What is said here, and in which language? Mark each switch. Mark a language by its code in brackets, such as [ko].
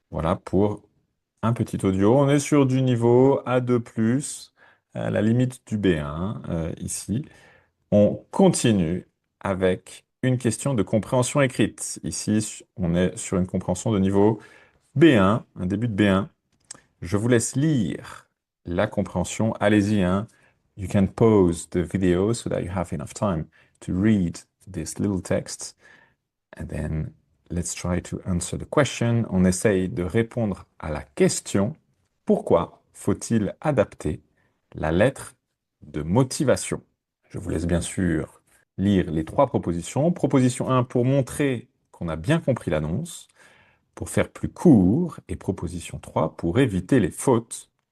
[fr] Voilà pour un petit audio. On est sur du niveau A2+, à la limite du B1 ici. On continue avec une question de compréhension écrite. Ici, on est sur une compréhension de niveau B1, un début de B1. Je vous laisse lire la compréhension. Allez-y, hein. [en] You can pause the video so that you have enough time to read this little text. And then let's try to answer the question. [fr] On essaye de répondre à la question. Pourquoi faut-il adapter la lettre de motivation? Je vous laisse bien sûr lire les trois propositions. Proposition 1 pour montrer qu'on a bien compris l'annonce, pour faire plus court, et proposition 3 pour éviter les fautes.